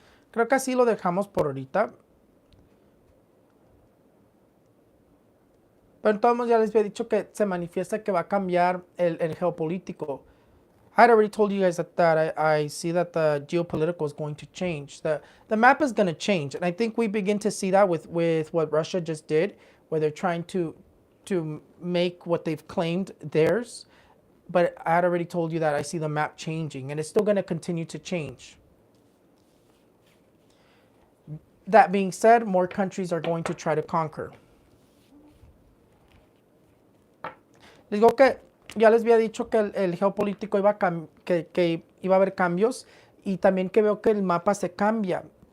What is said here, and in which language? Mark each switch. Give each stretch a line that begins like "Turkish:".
Spanish: Creo que así lo dejamos por ahorita. Pero en todos modos ya les había dicho que se manifiesta que va a cambiar el geopolítico.
English: I had already told you guys that I see that the geopolitical is going to change. The map is going to change. And I think we begin to see that with what Russia just did, where they're trying to make what they've claimed theirs. But I had already told you that I see the map changing, and it's still going to continue to change. That being said, more countries are going to try to conquer.
Spanish: Les digo que ya les había dicho que el geopolítico que iba a haber cambios, y también que veo que el mapa se cambia.